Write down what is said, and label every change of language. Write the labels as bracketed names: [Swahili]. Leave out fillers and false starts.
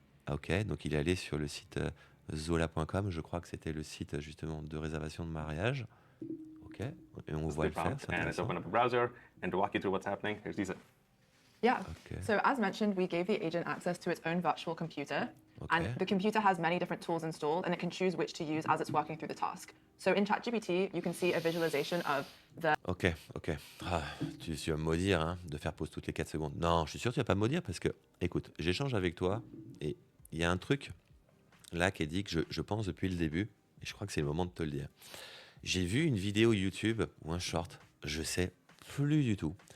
[French] Ok, donc il est allé sur le site zola.com, je crois que c'était le site justement de réservation de mariage. Ok, et on voit le faire, [English] Prompt, [French] c'est [English] and it's [French] intéressant. [English] open up a browser. And to walk you through what's happening, here's Lisa. Yeah. Okay. So as mentioned, we gave the agent access to its own virtual computer. Okay. And the computer has many different tools installed, and it can choose which to use as it's working through the task. So in ChatGPT, you can see a visualization of the [French] Ok. Ah, tu vas me maudire hein, de faire pause toutes les 4 secondes. Non, je suis sûr que tu vas pas me maudire parce que, écoute, j'échange avec toi et il y a un truc là qui est dit que je pense depuis le début et je crois que c'est le moment de te le dire. J'ai vu une vidéo YouTube ou un short, je sais plus du tout.